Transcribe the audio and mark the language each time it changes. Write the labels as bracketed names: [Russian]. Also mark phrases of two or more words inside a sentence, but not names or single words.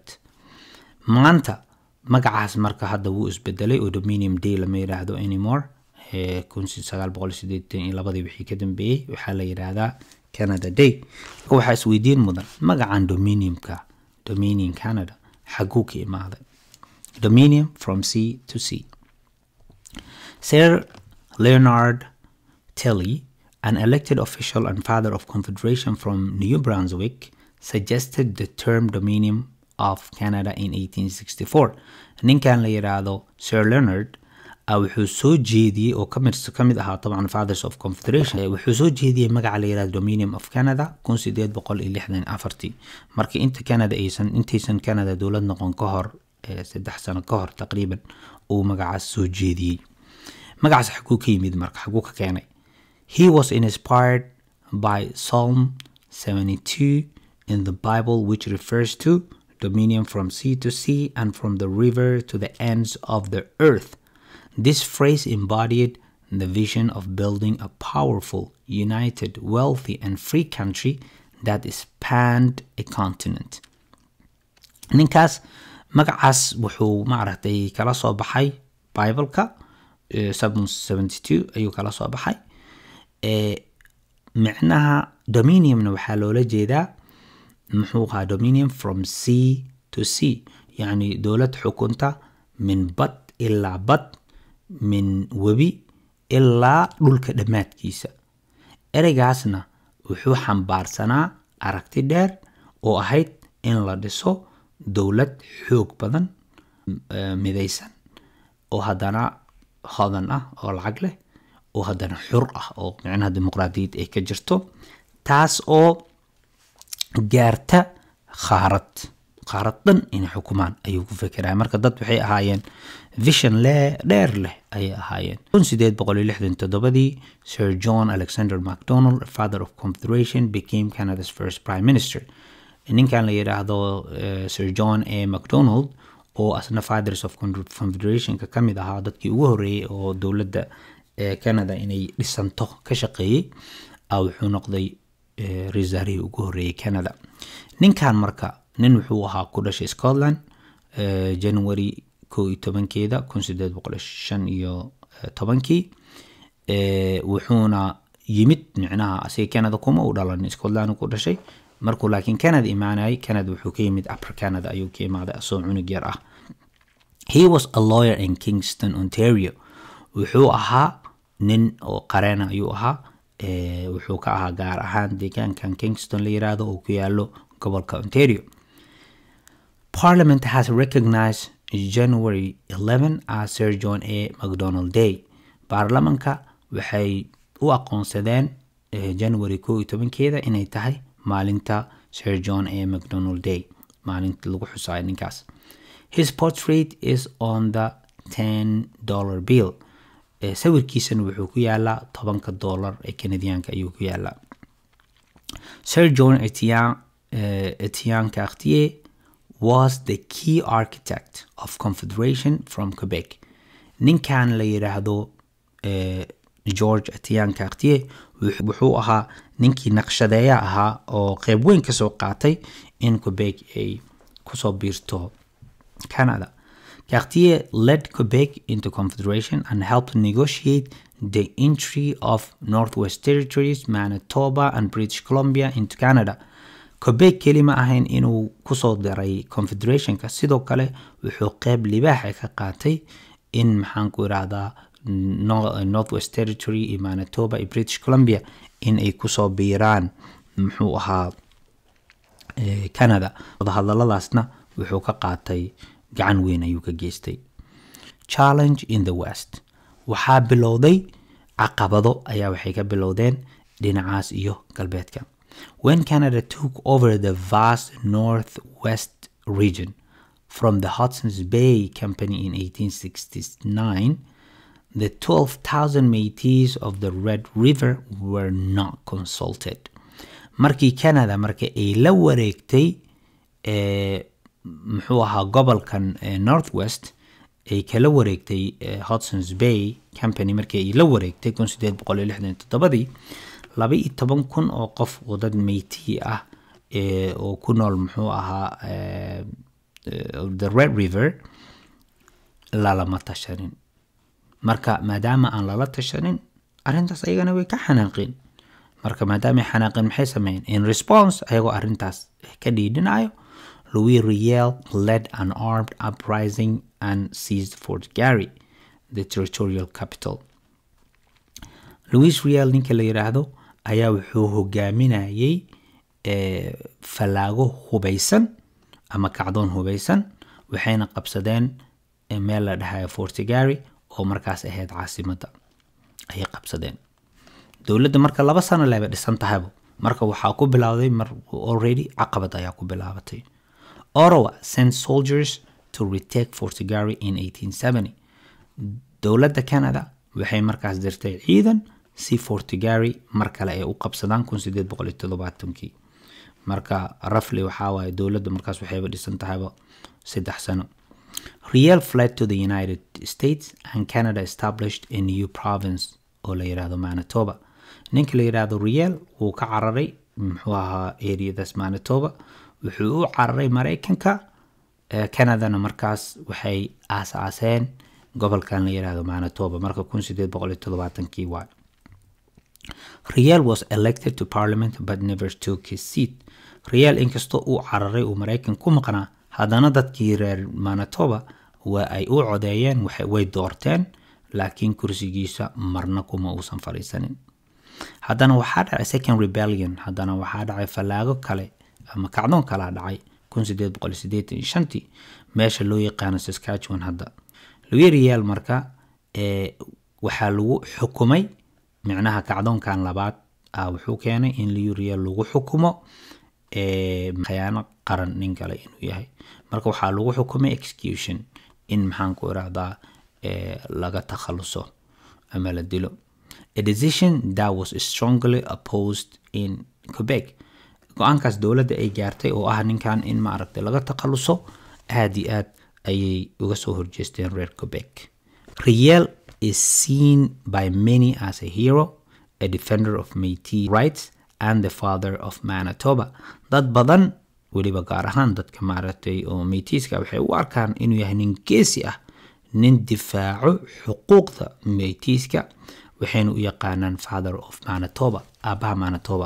[Somali] maanta magacaas marka hadda wuu isbedelay oo Dominion Day lama yiraahdo anymore. 1982 wixii ka dambeeyay waxaa la yiraahdaa Canada Day. waxaa isweydiin mudan magacaan Dominion Canada xaguu ka imaaday. [English] Dominion from sea to sea. Sir Leonard Tilley, an elected official and father of Confederation from New Brunswick, suggested the term Dominion of Canada in 1864. [Somali] ninkan la yiraahdo Sir Leonard wuxuu soo jeediyay oo kamid ahaa طبعا [English] fathers of confederation [Somali] wuxuu soo jeediyay magaca la yiraahdo Dominion of Canada 1864 markii inta Canada intaysan Canada dowlad noqon ka hor 3 sano ka hor taqriiban uu magacaas soo jeediyay. magacaas xaguu ka yimid marka xaguu ka keenay. [English] He was inspired by Psalm 72 in the Bible, which refers to dominion from sea to sea and from the river to the ends of the earth. This phrase embodied the vision of building a powerful, united, wealthy, and free country that spanned a continent. [Somali] ninkaas magacaas wuxuu maaragtay kala soo baxay Bible-ka Psalm 72 ayuu kala soo baxay. معناها dominion waxaa loola jeedaa muxuu ahaa [English] dominion from sea to sea, [Arabic] يعني دولة [Somali] xukunta min bad ilaa bad, min webi ilaa dhulka dhammaadkiisa. ereygaasna wuxuu xambaarsanaa aragti dheer oo ahayd in la dhiso dowlad xoog badan, midaysan, oo haddana hodan ah, oo lacag leh, oo haddana xur ah, oo macnaha dimuqraadiyad ay ka jirto, taas oo gaarta qaarad dhan inay xukumaan ayuu ku fekeraya. marka dad waxay ahaayeen vision dheer leh ayay ahaayeen. [English] 1867 Sir John Alexander Macdonald, father of Confederation, became Canada's first prime minister. [Somali] ninkan la yiraahdo Sir John A. Macdonald oo asna [English] fathers of Confederation [Somali] ka kamid ahaa dadkii ugu horeeyay oo dowladda Canada inay dhisanto ka shaqeeyay, wuxuu noqday ra'iisul ugu horeeyay Canada. ninkan marka nin wuxuu ahaa ku dhashay Scotland January 11keeda 1815 wuxuuna yimid macnaha asay Canada kuma u dhalan, Scotland ku dhashay. markuu laakiin Canada imaanay, Canada wuxuu ka yimid Upper Canada ayuu ka imaaday asoo cunug yar ah. [English] He was a lawyer in Kingston, Ontario. [Somali] wuxuu ahaa nin oo qareen ayuu ahaa, wuxuu ka ahaa gaar ahaan deegaankan Kingston la yiraahdo oo ku yaalo gobolka Ontario. [English] Parliament has recognized January 11 as Sir John A. Macdonald Day. [Somali] baarlamanka waxay u aqoonsadeen January 11keeda inay tahay maalinta Sir John A. Macdonald Day, maalinta lagu xusayo ninkaas. [English] His portrait is on the $10 bill. [Somali] sawirkiisana wuxuu ku yaalaa $10 ee Canadianka ayuu ku yaalaa. [English] Sir John Etienne Cartier was the key architect of Confederation from Quebec. [Somali] ninkan la yiraahdo George Etienne Cartier wuxuu ahaa ninkii naqshadeeya ahaa oo qayb weyn ka soo qaatay in Quebec ay ku soo biirto Canada. [English] Cartier led Quebec into Confederation and helped negotiate the entry of Northwest Territories, Manitoba, and British Columbia into Canada. [Somali] Quebec kelima ahayn inuu ku soo diray Confederationka, sidoo kale wuxuu qayb libaax ka qaatay in maxaan ku iraahdaa Northwest Territory, Manitoba, iyo British Columbia in ay ku soo biiraan muxuu ahaa Canada. hadalladaasna wuxuu ka qaatay gacan weyn ayuu ka geystay. [English] Challenge in the West. [Somali] waxaa bilowday caqabado ayaa waxay ka bilowdeen dhinacaas iyo galbeedka. [English] When Canada took over the vast northwest region from the Hudson's Bay Company in 1869, the 12,000 Métis of the Red River were not consulted. [Somali] markii Canada ay la wareegtay muxuu ahaa gobolkan Northwest ay kala wareegtay Hudson's Bay Company markii ay la wareegtay 1867 12,000 oo qof oo dad Métis ah oo ku nool muxuu ahaa the Red River lama tashanin. marka maadaama aan lala tashanin arintaas ayagana way ka xanaaqeen. marka maadaama ay xanaaqeen maxay sameeyeen? [English] in response [Somali] ayagoo arintaas ka dhiidhinayo, [English] Louis Riel led an armed uprising and seized Fort Garry, the territorial capital. [Somali] Louis Riel ninka la yiraahdo ayaa wuxuu hogaaminayay falaago hubeysan ama kacdoon hubeysan, waxayna qabsadeen meel la dhahayo Fort Garry oo markaas ahayd caasimadda ayay qabsadeen. dowladda marka 2 sano leeba dhisan tahay, marka waxaa ku bilowday already caqabad ayaa ku bilaabatay. [English] Ottawa sent soldiers to retake Fort Garry in 1870. [Somali] dowladda Canada waxay markaas dirtay ciidan si Fort Garry mar kale ay u qabsadaan 1870. marka roughly waxaa waaye dowladda markaas waxayba dhisan tahayba 3 sano. [English] Riel fled to the United States and Canada established a new province [Somali] oo la yiraahdo [English] Manitoba. [Somali] ninka la yiraahdo Riel wuu ka cararay muxuu ahaa areadas Manitoba, wuxuu u cararay Mareykanka. Canadana markaas waxay aasaaseen gobolkan la yiraahdo Manitoba marka 1870kii waa. [English] Riel was elected to parliament but never took his seat. [Somali] Riel inkastoo uu cararay uu Mareykan ku maqnaa, haddana dadkii reer Manitoba waa ay u codeeyeen, way doorteen, laakiin kursigiisa marna kuma uusan fariisanin. haddana waxaa dhacay [English] second rebellion, [Somali] haddana waxaa dhacay fallaago kale ama kacdoon kala dhacay 1885 meesha loo yaqaan Saskatchewan. hadda Louis Riel marka waxaa lagu xukumay, macnaha kacdoonkan labaad wuxuu keenay in Louis Riel lagu xukumo khiyaano qaran nin kale inuu yahay. marka waxaa lagu xukumay execution, in maxaan ku iraahdaa laga takhaluso ama la dilo. [English] A decision that was strongly opposed in Quebec. [Somali] go-aankaas dowladda ay gaartay oo ah ninkan in ma aragtay laga takhaluso aad iyo aad ayay uga soo horjeesteen reer Quebec. [English] Riel is seen by many as a hero, a defender of Métis rights and the father of Manitoba. [Somali] dad badan weliba gaar ahaan dadka maaragtay oo Métiska waxay u arkaan inuu yahay nin geesi ah, nin difaaco xuquuqda Métiska, waxayna u yaqaanaan [English] father of Manitoba, [Somali] aabaha Manitoba.